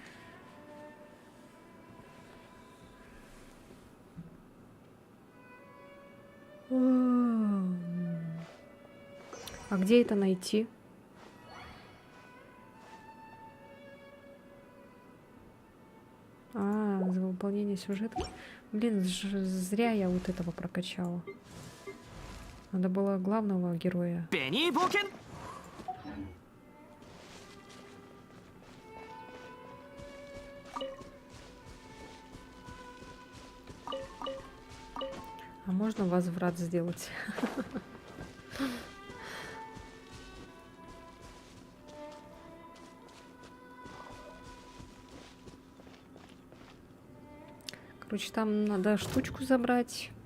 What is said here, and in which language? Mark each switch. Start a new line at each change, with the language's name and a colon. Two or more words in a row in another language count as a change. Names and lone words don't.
Russian: А где это найти? А, за выполнение сюжетки. Блин, зря я вот этого прокачала. Надо было главного героя.
Japanese: ベニー冒険
Russian: А можно возврат сделать? Короче, там надо штучку забрать.